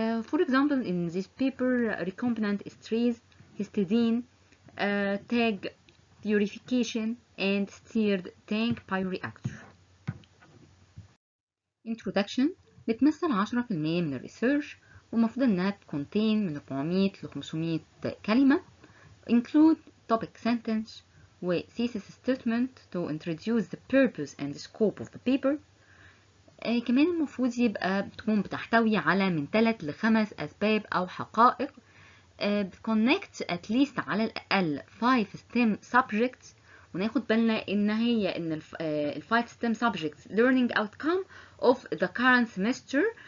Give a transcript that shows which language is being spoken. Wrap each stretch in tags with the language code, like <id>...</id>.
<en>For example, in this paper, recombinant esterase, histidine, tag purification, and stirred tank bioreactor.</en> <ar>Introduction بتمثل 10% من الريسيرش ومفروض انها تكونتين من 400 ل 500 كلمة.</ar> <en>Include topic sentence و thesis statement to introduce the purpose and the scope of the paper.</en> <ar>كمان المفروض يبقى بتكون بتحتوي على من 3 ل 5 أسباب أو حقائق. بتكونكت at least على الأقل 5 STEM subjects، وناخد بالنا إن هي إن ال 5 STEM subjects</ar> <en>learning outcome of the current semester.</en>